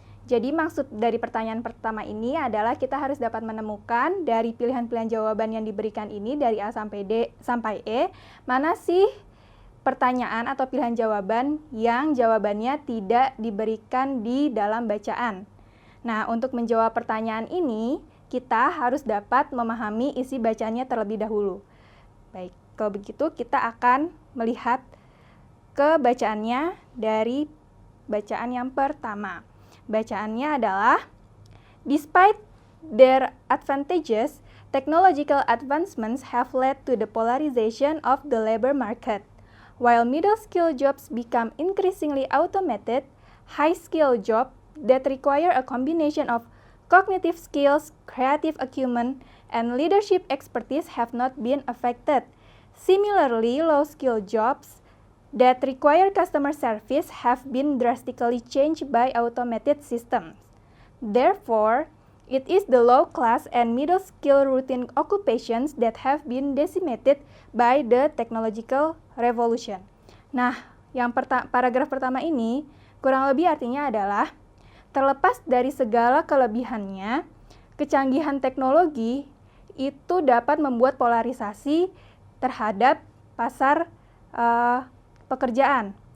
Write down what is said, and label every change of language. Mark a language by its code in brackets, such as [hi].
[id] Jadi maksud dari pertanyaan pertama ini adalah kita harus dapat menemukan dari pilihan-pilihan jawaban yang diberikan ini dari A sampai E, mana sih pertanyaan atau pilihan jawaban yang jawabannya tidak diberikan di dalam bacaan. Nah, untuk menjawab pertanyaan ini, kita harus dapat memahami isi bacaannya terlebih dahulu. Baik, kalau begitu kita akan melihat ke bacaannya dari bacaan yang pertama. Bacaannya adalah, [en] despite their advantages, technological advancements have led to the polarization of the labor market. While middle-skill jobs become increasingly automated, high-skill jobs that require a combination of cognitive skills, creative acumen, and leadership expertise have not been affected. Similarly, low-skill jobs that require customer service have been drastically changed by automated systems. Therefore, it is the low-class and middle-skill routine occupations that have been decimated by the technological revolution. [id] Nah, yang paragraf pertama ini kurang lebih artinya adalah, terlepas dari segala kelebihannya, kecanggihan teknologi itu dapat membuat polarisasi terhadap pasar pekerjaan.